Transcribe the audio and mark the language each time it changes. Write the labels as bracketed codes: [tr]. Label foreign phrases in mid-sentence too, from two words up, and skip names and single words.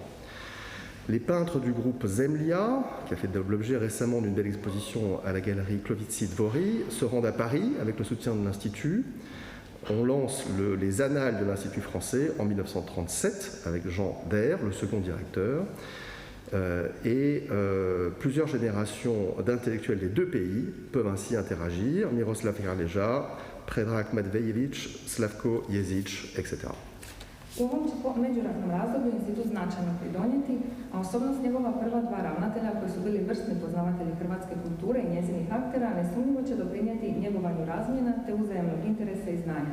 [fr] Les peintres du groupe Zemlia, qui a fait l'objet récemment d'une belle exposition à la galerie Klovici-Dvori, se rendent à Paris avec le soutien de l'Institut. On lance les annales de l'Institut français en 1937 avec Jean Daire, le second directeur, et plusieurs générations d'intellectuels des deux pays peuvent ainsi interagir, Miroslav Krleja, Predrag Matvejević, Slavko Jezic, etc. [hr] U ovom će međuratnom razdoblju institut značajno pridonijeti, a osobnost njegova prva dva ravnatelja koji su bili vrsni poznavatelji hrvatske kulture i njezinih aktera nesumnjivo će doprinijeti njegovanju razmjena te uzajamnog interesa i znanja.